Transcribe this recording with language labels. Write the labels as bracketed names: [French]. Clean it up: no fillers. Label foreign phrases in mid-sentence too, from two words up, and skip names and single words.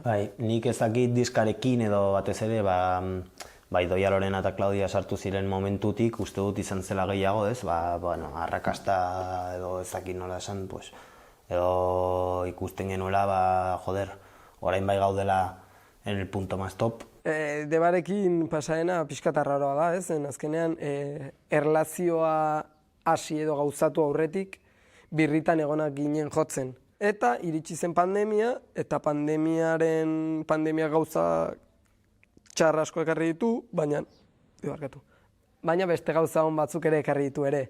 [Basque] Bai, nik ez dakit diskarekin edo batez ere, bai, Doia Lorena eta Claudia sartu ziren momentutik, uste dut izan zela gehiago, ez? Arrakasta edo ezakit nola esan, edo ikusten genuela, orain bai gaudela [Spanish] en el punto más top. [Basque] Debarekin pasaena pixka arraroa da, ez? Azkenean, erlazioa hasi edo gauzatu aurretik, birritan egonak ginen jotzen. Eta iritsi zen pandemia, eta pandemia gauza txarra asko ekarri ditu, baina beste gauza hon batzuk ere ekarri ditu ere.